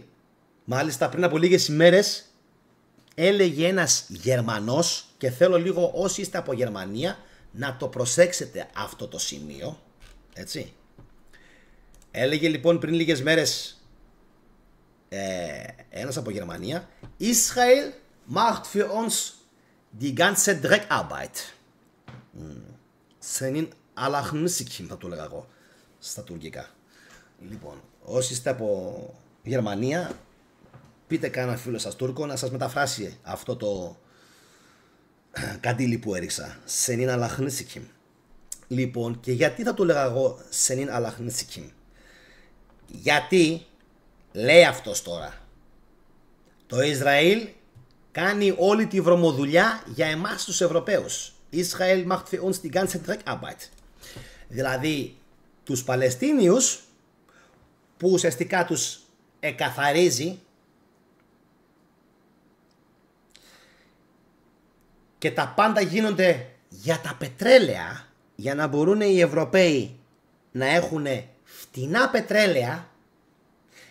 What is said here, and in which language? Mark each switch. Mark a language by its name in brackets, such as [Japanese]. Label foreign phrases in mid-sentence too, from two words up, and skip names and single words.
[Greek] Μάλιστα πριν από λίγες ημέρες έλεγε ένας Γερμανός, και θέλω λίγο όσοι είστε από Γερμανία να το προσέξετε αυτό το σημείο, έτσι. Έλεγε λοιπόν πριν λίγες μέρες ένας από Γερμανία, [German] Israel macht für uns die ganze Dreckarbeit. [Turkish] Senin Allah'ın [Greek] θα το έλεγα εγώ στα τουρκικά. Λοιπόν, όσοι είστε από Γερμανία, πείτε κανένα φίλο σας Τούρκο να σας μεταφράσει αυτό το καντήλι που έριξα. [Turkish] Senin Allah'ın. [Greek] Λοιπόν, και γιατί θα το έλεγα εγώ [Turkish] Senin Allah'ın? [Greek] Γιατί λέει αυτός τώρα, το Ισραήλ κάνει όλη τη βρωμοδουλειά για εμάς τους Ευρωπαίους. [German] Israel macht für uns die ganze Dreckarbeit. [Greek] Δηλαδή τους Παλαιστίνιους που ουσιαστικά τους εκαθαρίζει και τα πάντα γίνονται για τα πετρέλαια, για να μπορούν οι Ευρωπαίοι να έχουν φτηνά πετρέλαια,